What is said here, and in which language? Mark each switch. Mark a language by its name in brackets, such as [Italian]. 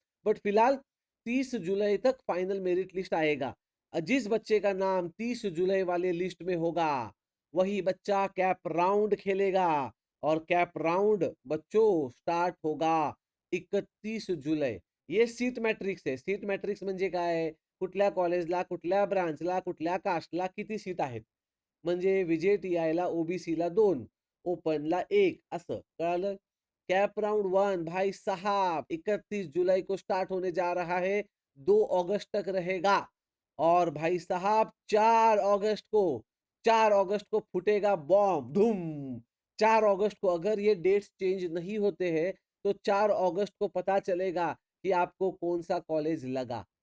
[Hindi] But फिलहाल 30 जुलाई तक final merit list आएगा। जिस बच्चे का नाम 30 जुलाई वाले लिस्ट में होगा वही बच्चा कैप राउंड खेलेगा। और कैप राउंड बच्चों स्टार्ट होगा 31 जुलाई। [Marathi] ये सीट मॅट्रिक्स आहे। सीट मॅट्रिक्स म्हणजे काय? कुठल्या कॉलेजला, कुठल्या ब्रांचला, कुठल्या कास्टला किती सीट आहेत, म्हणजे विजेटीआयला, ओबीसीला 2, ओपनला 1, असं कळालं? [Hindi] कैप राउंड 1 भाई साहब 31 जुलाई को स्टार्ट होने जा रहा है, 2 अगस्त तक रहेगा। और भाई साहब 4 अगस्त को फूटेगा बॉम्ब, धूम। 4 अगस्त को अगर ये डेट्स चेंज नहीं होते हैं तो 4 अगस्त को पता चलेगा कि आपको कौन सा कॉलेज लगा।